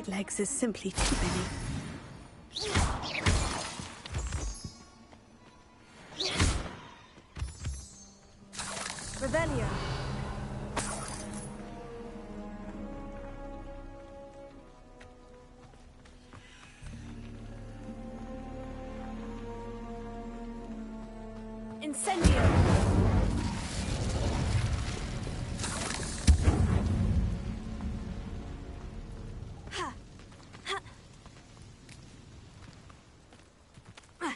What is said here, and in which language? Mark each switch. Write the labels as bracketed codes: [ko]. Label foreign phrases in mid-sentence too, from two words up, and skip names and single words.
[en] axe is simply too many. Revelio. Incendio. Ha. Ha. Ah.